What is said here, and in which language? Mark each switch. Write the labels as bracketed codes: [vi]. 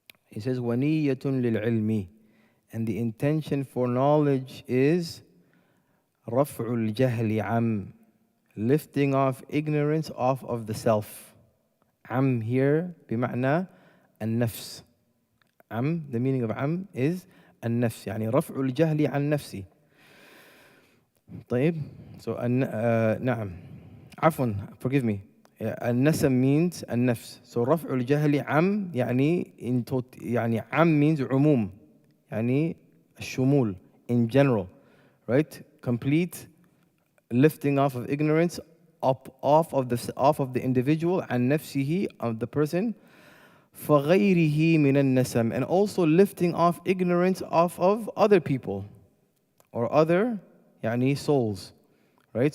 [en] He says [ar] وَنِيَّةٌ لِلْعِلْمِ, [en] and the intention for knowledge is [ar] رَفْعُ الْجَهْلِ [en] lifting off ignorance off of the self. Here [ar] بمعنى النفس. [en] The meaning of is [ar] النفس, يعني رفع الجهل عن نفسي. طيب, [en] so [ar] نعم, عفوا, [en] forgive me. [ar] النسم means النفس. [en] So [ar] رفع الجهل يعني means عموم, يعني الشمول, [en] in general, right? Complete lifting off of ignorance off of the individual, [ar] عن نفسه, [en] of the person, [ar] فغيره من النسم, [en] and also lifting off ignorance off of other people or other [ar] يعني [en] souls, right?